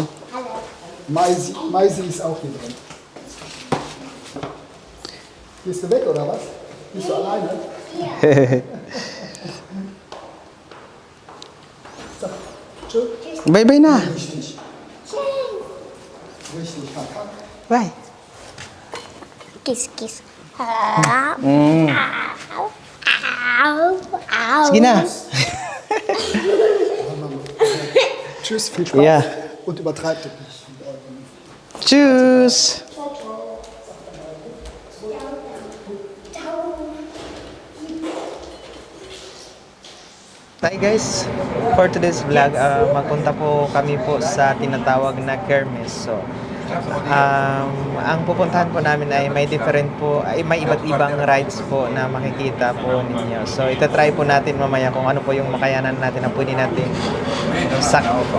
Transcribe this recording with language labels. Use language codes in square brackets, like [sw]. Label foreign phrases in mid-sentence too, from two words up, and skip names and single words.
[de] Maisi ist auch hier drin. Gehst du weg, oder was? Bist du alleine? So, tschüss. [tl] Bye-bye na. [de] Richtig. Richtig, Papa. [en] Bye. Kiss, kiss. [tl] Sige na. [de] Tschüss, viel Spaß. Ja. Und übertreibt es nicht. Tschüss. [en] Hi guys, for today's vlog, [tl] magpunta po kami po sa tinatawag na Kermes. So, ang pupuntahan po namin ay may different po, ay may iba't ibang rides po na makikita po ninyo. So, itatry po natin mamaya kung ano po yung makayanan natin na pwede natin sakto po.